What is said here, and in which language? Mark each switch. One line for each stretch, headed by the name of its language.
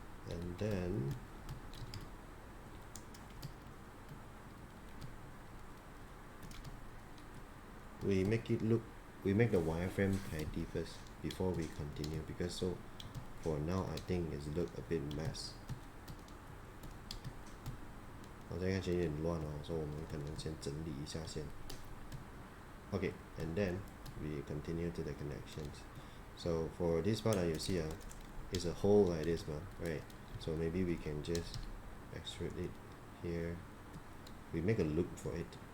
English: And then we make the wireframe tidy first before we continue, because so for now I think it's look a bit mess.
Chinese: 我现在看起来有点乱所以我们可能先整理一下先。
English: Okay, and then we continue to the connections. So for this part you see it's a hole like this right? So maybe we can just extrude it here. We make a loop for it.